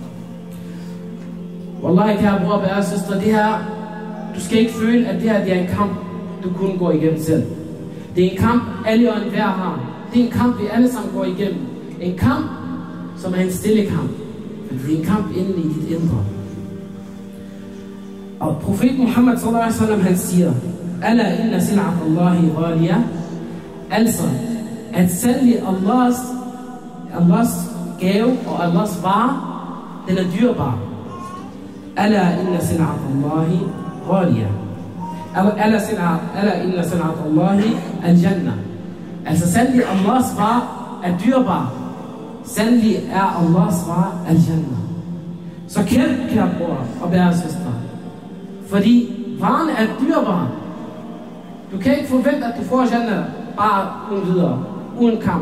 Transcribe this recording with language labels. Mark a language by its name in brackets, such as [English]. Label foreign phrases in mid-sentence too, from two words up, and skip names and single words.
[Danish] Wallahi, kære bror og søster, det her, du skal ikke føle, at det her det er en kamp, du kun går igennem selv. Det er en kamp, alle og enhver har. Det er en kamp, vi alle sammen går igennem. En kamp, som er en stille kamp. For det er en kamp inde i dit indre. Og profeten Muhammad [Arabic] صلى الله عليه وسلم, [Danish] han siger, [Arabic] ألا إن سلعة الله غالية. [Danish] Altså, at sælge Allahs gave og Allahs vare, den er dyrbar. [Arabic] ألا إن سلعة الله غالية. ألا إن سلعة الله الجنة. [Danish] Altså, sælge Allahs vare er dyrbar. Sandelig er Allahs vare al-jannah. Så kæmp, kære bror og bære søster. Fordi varen er dyrbar. Du kan ikke forvente, at du får jannah bare uden videre, uden kamp.